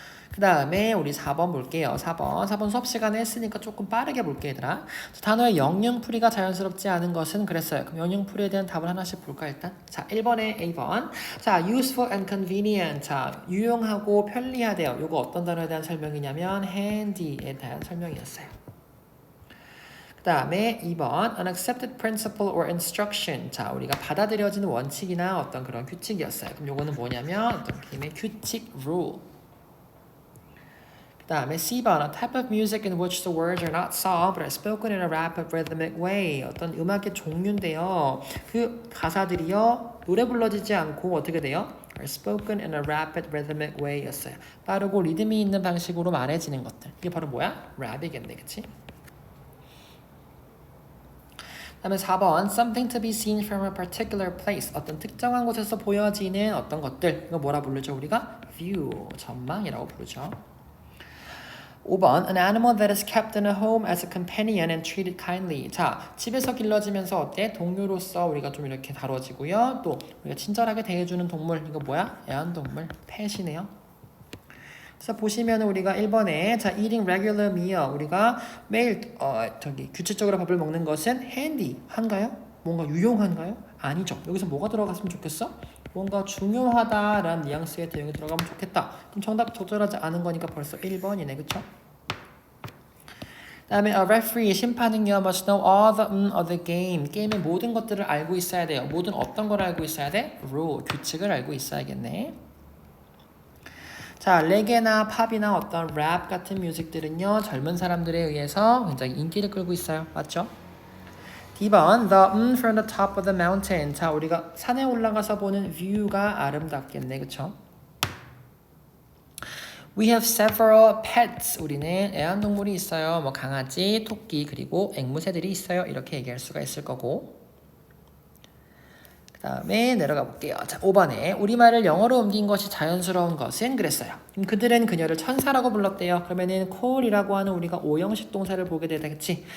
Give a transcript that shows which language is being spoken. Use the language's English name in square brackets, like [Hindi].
[Korean] 그 다음에 우리 4번 볼게요. 4번 수업 시간에 했으니까 조금 빠르게 볼게 얘들아. 단어의 영영풀이가 자연스럽지 않은 것은 그랬어요. 그럼 영영풀이에 대한 답을 하나씩 볼까 일단. 자 1번에 A번. 자 [English] useful and convenient. [Korean] 자 유용하고 편리하대요. 이거 어떤 단어에 대한 설명이냐면 handy에 대한 설명이었어요. 그 다음에 2번 [English] An accepted principle or instruction. [Korean] 자, 우리가 받아들여지는 원칙이나 어떤 그런 규칙이었어요. 그럼 요거는 뭐냐면 어떤 개념의 규칙, rule. 그 다음에 C번 [English] A type of music in which the words are not sung but are spoken in a rapid rhythmic way. [Korean] 어떤 음악의 종류인데요. 그 가사들이요. 노래 불러지지 않고 어떻게 돼요? [English] are spoken in a rapid rhythmic way 였어요. [Korean] 빠르고 리듬이 있는 방식으로 말해지는 것들. 이게 바로 뭐야? 랩이겠네, 그치? 다음에 4번 [English] something to be seen from a particular place [Korean] 어떤 특정한 곳에서 보여지는 어떤 것들 이거 뭐라 부르죠 우리가? view 전망이라고 부르죠. [English] 5번 An animal that is kept in a home as a companion and treated kindly [Korean] 자 집에서 길러지면서 어때? 동료로서 우리가 좀 이렇게 다뤄지고요 또 우리가 친절하게 대해주는 동물 이거 뭐야? 애완동물 펫이네요. 그래서 보시면 우리가 1번에 자 [English] eating regular meal [Korean] 우리가 매일 규칙적으로 밥을 먹는 것은 handy한가요? 뭔가 유용한가요? 아니죠. 여기서 뭐가 들어갔으면 좋겠어? 뭔가 중요하다라는 뉘앙스의 대응이 들어가면 좋겠다. 그럼 정답 적절하지 않은 거니까 벌써 1번이네. 그쵸? 다음에 a referee 심판은요 [English] must know all of the game [Korean] 게임의 모든 것들을 알고 있어야 돼요. 모든 어떤 걸 알고 있어야 돼? rule 규칙을 알고 있어야겠네. 자, 레게나 팝이나 어떤 랩 같은 뮤직들은요 젊은 사람들에 의해서 굉장히 인기를 끌고 있어요. 맞죠? D번 [English] The from the top of the mountain [Korean] 자, 우리가 산에 올라가서 보는 뷰가 아름답겠네. 그쵸? [English] We have several pets [Korean] 우리는 애완동물이 있어요. 뭐 강아지, 토끼, 그리고 앵무새들이 있어요. 이렇게 얘기할 수가 있을 거고 그 다음에 내려가 볼게요. 자, 5번에 우리말을 영어로 옮긴 것이 자연스러운 것은 그랬어요. 그들은 그녀를 천사라고 불렀대요. 그러면은 call이라고 하는 우리가 오형식 동사를 보게 되겠지.